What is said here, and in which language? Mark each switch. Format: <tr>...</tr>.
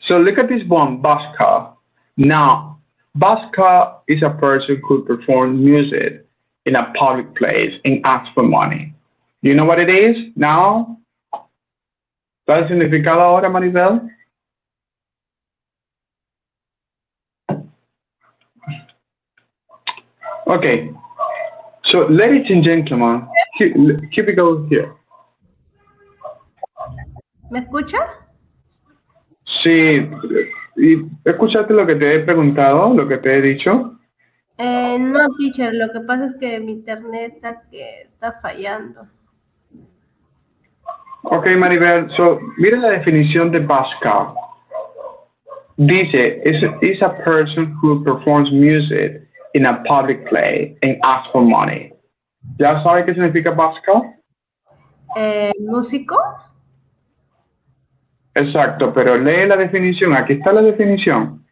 <en>So look at this one, busker. Now, busker is a person who performs music in a public place and asks for money. You know what it is now?</en> <es>¿Cuál es el significado ahora, Maribel?</es> <en>Okay. So, ladies and gentlemen, here we go here.</en> <es>¿Me escucha? Sí, ¿y escuchaste lo que te he preguntado, lo que te he dicho? No, teacher, lo que pasa es que mi internet está fallando. Ok, Maribel, so, mira la definición de busker.</es> <en>Dice, is a person who performs music in a public place and asks for money.</en> <es>¿Ya sabe qué significa busker? ¿Músico? Exacto, pero lee la definición. Aquí está la definición.</es>